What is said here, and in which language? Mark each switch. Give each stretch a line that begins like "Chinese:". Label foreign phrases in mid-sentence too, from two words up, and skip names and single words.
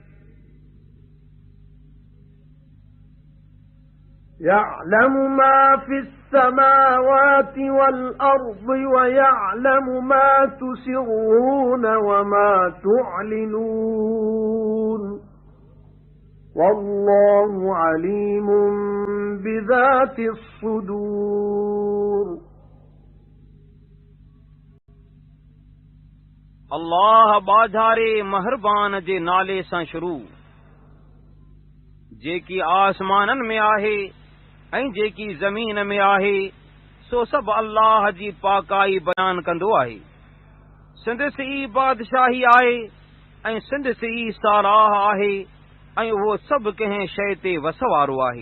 Arabic: يعلم ما في السماوات والأرض ويعلم ما تسرون وما تعلنون والله عليم بذات الصدور.
Sindhi: अल्लाह बाझारे महरबान जे नाले सां शुरू, जेकी आसमाननि में आहे ऐं जेकी ज़मीन में आहे, सो सभु अल्लाह जी पाकाई बयान कंदो आहे। सिंदसि ई बादशाही आहे ऐं सिंदसि ई साराह आहे ऐं उहो सभु कंहिं शइ ते वस वारो आहे।